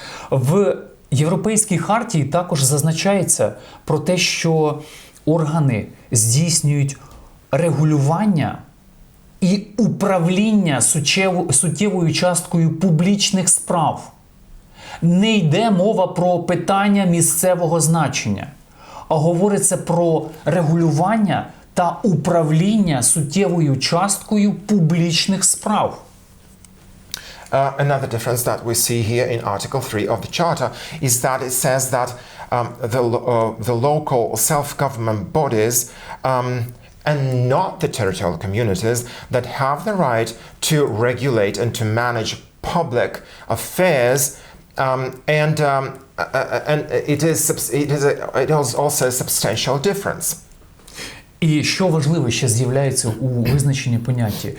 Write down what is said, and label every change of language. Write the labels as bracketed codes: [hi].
[uk] В Європейській хартії також зазначається про те, що органи здійснюють регулювання і управління суттєвою часткою публічних справ. Не йде мова про питання місцевого значення, а говориться про регулювання та управління суттєвою часткою публічних справ. [en] Another difference that we see here in Article 3 of the Charter is that it says that the local self-government bodies and not the territorial communities that have the right to regulate and to manage public affairs, and it is also a substantial difference. [uk] І що важливо ще з'являється у визначенні поняття?